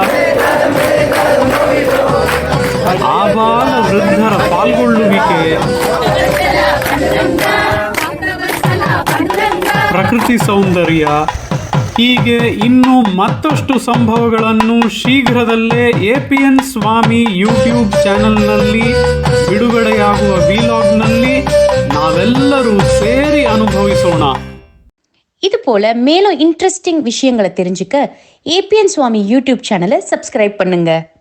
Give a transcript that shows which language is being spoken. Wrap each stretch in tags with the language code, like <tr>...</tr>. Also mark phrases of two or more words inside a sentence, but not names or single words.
<kn>ಆಬಾಲ ವೃದ್ಧರ ಪಾಲ್ಗೊಳ್ಳುವಿಕೆ, ಪ್ರಕೃತಿ ಸೌಂದರ್ಯ, ಹೀಗೆ ಇನ್ನೂ ಮತ್ತಷ್ಟು ಸಂಭವಗಳನ್ನು ಶೀಘ್ರದಲ್ಲೇ APN ಸ್ವಾಮಿ ಯೂಟ್ಯೂಬ್ ಚಾನೆಲ್ನಲ್ಲಿ ಬಿಡುಗಡೆಯಾಗುವ ವಿಲಾಗ್ನಲ್ಲಿ ನಾವೆಲ್ಲರೂ ಸೇರಿ ಅನುಭವಿಸೋಣ.</kn> <ta>இது போல மேலும் இன்ட்ரெஸ்டிங் விஷயங்களை தெரிஞ்சுக்க APN சுவாமி யூடியூப் சேனலை சப்ஸ்கிரைப் பண்ணுங்க.</ta>